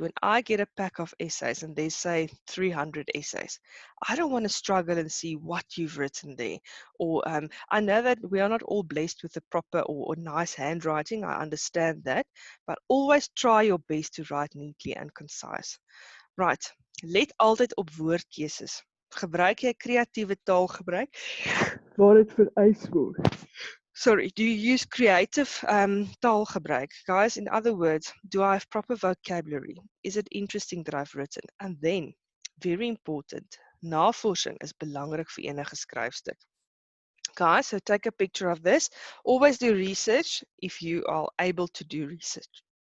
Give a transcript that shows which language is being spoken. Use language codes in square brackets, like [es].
[en] When I get a pack of essays and they say 300 essays, I don't want to struggle and see what you've written there. Or I know that we are not all blessed with the proper or nice handwriting. I understand that. But always try your best to write neatly and concise. [af] Right. Let altyd op woordkeuses. Gebruik jy kreatiewe taalgebruik waar dit vereis word? [en] Sorry, do you use creative taalgebruik? Guys, in other words, do I have proper vocabulary? Is it interesting that I've written? And then, very important, [af] navorsing is belangrik vir enige skryfstuk. [en] Guys, so take a picture of this. Always do research if you are able to do research.